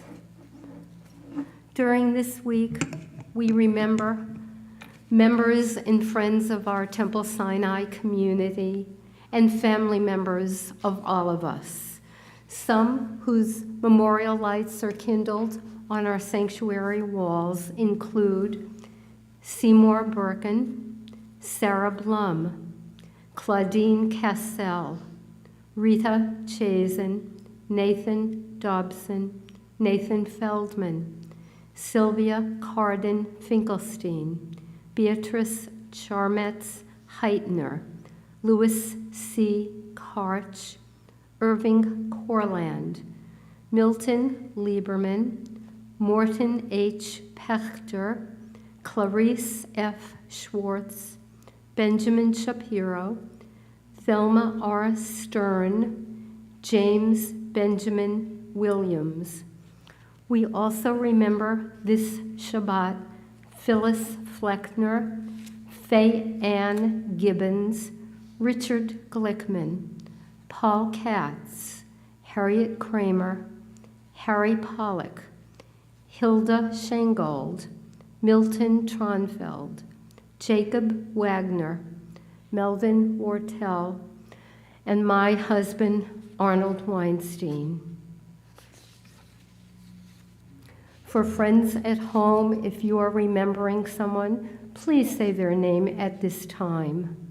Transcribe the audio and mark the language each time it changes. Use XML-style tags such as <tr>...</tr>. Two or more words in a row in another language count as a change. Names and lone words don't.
<en>During this week, we remember members and friends of our Temple Sinai community and family members of all of us, some whose memorial lights are kindled on our sanctuary walls include Seymour Birkin, Sarah Blum, Claudine Cassell, Rita Chazen, Nathan Dobson, Nathan Feldman, Sylvia Carden Finkelstein, Beatrice Charmetz Heitner, Louis C. Karch, Irving Corland, Milton Lieberman, Morton H. Pechter, Clarice F. Schwartz, Benjamin Shapiro, Thelma R. Stern, James Benjamin Williams. We also remember this Shabbat Phyllis Fleckner, Faye Ann Gibbons, Richard Glickman, Paul Katz, Harriet Kramer, Harry Pollock, Hilda Schengold, Milton Tronfeld, Jacob Wagner, Melvin Wortel, and my husband, Arnold Weinstein. For friends at home, if you are remembering someone, please say their name at this time.</en>